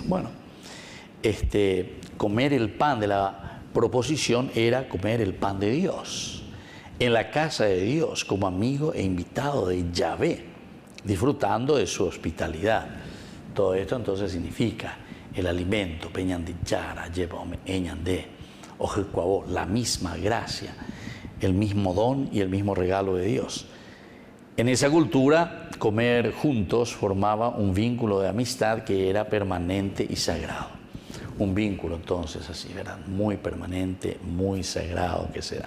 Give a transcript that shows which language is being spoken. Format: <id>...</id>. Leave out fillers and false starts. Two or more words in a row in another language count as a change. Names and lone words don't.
<es>Bueno, comer el pan de la proposición era comer el pan de Dios, en la casa de Dios, como amigo e invitado de Yahvé, disfrutando de su hospitalidad. Todo esto entonces significa el alimento, peñandillara, llevame, eñandé, ojecuabó, la misma gracia, el mismo don y el mismo regalo de Dios. En esa cultura, comer juntos formaba un vínculo de amistad que era permanente y sagrado. Un vínculo entonces así, ¿verdad? Muy permanente, muy sagrado que será.</es>